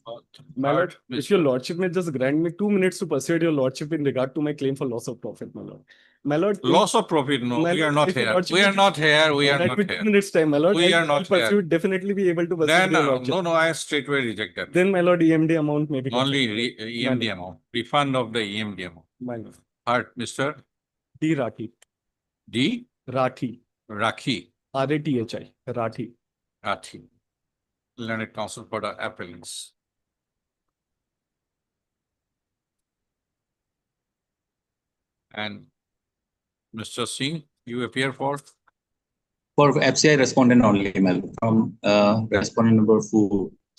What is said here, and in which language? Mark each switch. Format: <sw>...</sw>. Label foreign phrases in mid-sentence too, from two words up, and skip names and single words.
<en>My lord, if your lordship may just grant me 2 minutes to persuade your lordship in regard to my claim for loss of profit, my lord. My lord. Loss of profit, no, My we are lord, not if your here. lordship We are may not here. We are grant not me 2 here. minutes time, my lord. We I'll- are not I'll pursue here. it, definitely be able to persuade Then, your lordship. no, I straightway reject that. Then, my lord, EMD amount may be Only considered. EMD My lord. amount, refund of the EMD amount. My lord. Heart, Mr. D. Rathi. D. Rathi. Rakhi. RATHI. Rathi. Rathi. Learned Counsel for the appellants. And Mr. Singh, you appear for? For FCI respondent only, my lord, from respondent number 4.</en>